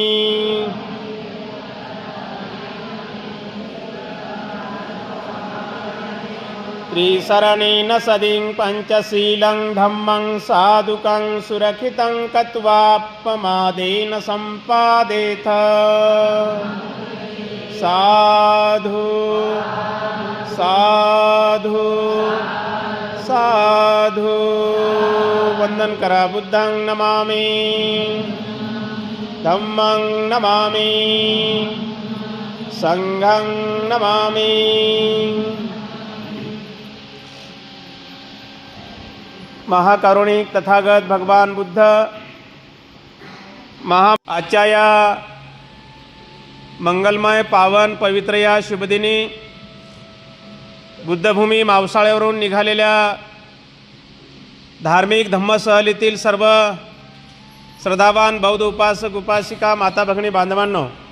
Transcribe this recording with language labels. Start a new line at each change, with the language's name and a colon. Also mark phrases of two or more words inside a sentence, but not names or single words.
Pali: त्रिशरणेन सदिं पंचशीलं धम्मं साधुकं सुरक्षितं कत्वापमादेन सम्पादेथ साधु साधु
Marathi: साधु वंदन करा
Pali: बुद्धं नमामि धम्मं नमामि संघं नमामि
Marathi: महाकारुणिक तथागत भगवान बुद्ध आजच्या या मंगलमय पावन पवित्र या शुभदिनी बुद्धभूमी मावसाळ्यावरून निघालेल्या धार्मिक धम्मसहलीतील सर्व श्रद्धावान बौद्ध उपासक उपासिका माता भगिनी बांधवांनो,